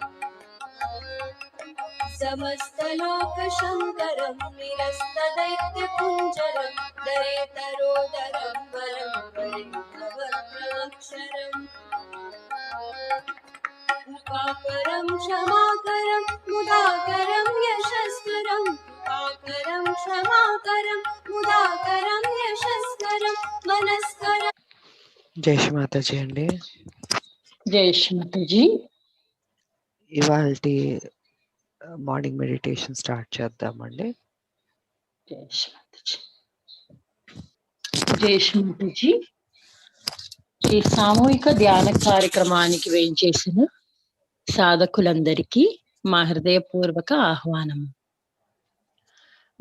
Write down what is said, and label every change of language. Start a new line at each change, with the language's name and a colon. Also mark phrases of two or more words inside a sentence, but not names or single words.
Sanskrit: समस्तलोकशङ्करं निरस्तदैत्यकुञ्जरं दरेतरोदरं वरं वरेन्द्रवक्त्रमक्षरम् कृपाकरं क्षमाकरं मुदाकरं यशस्करं कृपाकरं क्षमाकरं मुदाकरं यशस्करं मनस्करं
Telugu: జై శ్రీ మాతాజీ అండి. జై శ్రీమతిజీ. ఇవాళ
English: morning meditation start
Telugu: చేద్దామండి. జై శ్రీమతిజీ. జై శ్రీమతిజీ. ఈ సామూహిక ధ్యాన కార్యక్రమానికి వేయించేసిన సాధకులందరికీ మా హృదయపూర్వక ఆహ్వానం.